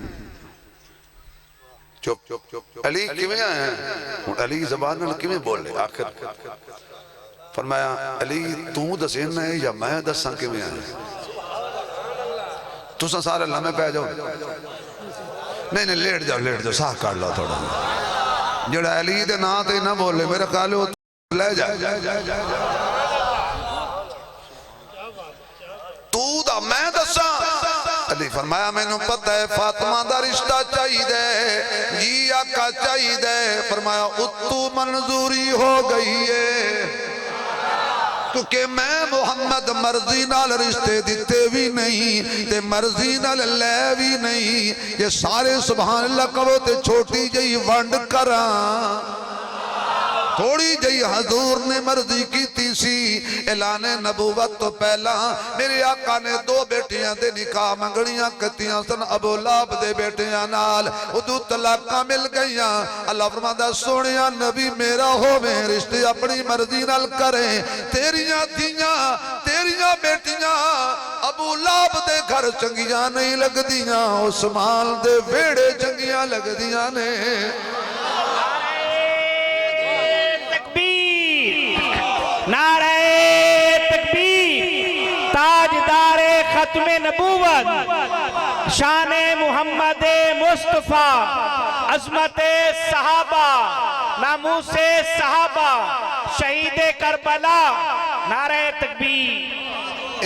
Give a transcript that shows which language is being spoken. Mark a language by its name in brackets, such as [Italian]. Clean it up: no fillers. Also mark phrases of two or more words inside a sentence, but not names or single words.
[Punjabi] چپ علی کیویں آئے ہیں علی زبان میں کیویں بول لے آخر فرمایا علی تو دسین ہے یا میں دساں کیویں آئے تو سارے لمحے پہ جاؤ نہیں لیٹ جاؤ ساہ کر لو تھوڑا جڑا علی دے نا تے نہ بولے میرے خیال وہ لے جائے تو دا میں دساں علی فرمایا میں نے پتہ ہے فاطمہ دا رشتہ چاہی دے جی آقا چاہی دے فرمایا اتو منظوری ہو گئی ہے کیونکہ میں محمد مرضی نال رشتے دیتے بھی نہیں تے مرضی نال لے بھی نہیں یہ سارے [Arabic] سبحان اللہ [Punjabi] کہو تے چھوٹی جئی ونڈ کراں تھوڑی جئی حضور نے مرضی کی تیسی اعلان نبوت تو پہلا میرے آقا نے دو بیٹیاں دے نکاح منگڑیاں کتیاں سن ابو لہب دے بیٹیاں نال ادو طلاقاں مل گئیاں اللہ فرماتا سونیا نبی میرا ہو میں رشتے اپنی مرضی نال کریں تیریاں تھیاں تیریاں بیٹیاں ابو لہب دے گھر چنگیاں نہیں لگ دیاں عثمان دے ویڑے چنگیاں لگ دیاں نے [Urdu] نعرہ تکبیر تاجدار ختم نبوت شان محمد مصطفیٰ عظمت صحابہ ناموس صحابہ شہید کربلا نعرہ تکبیر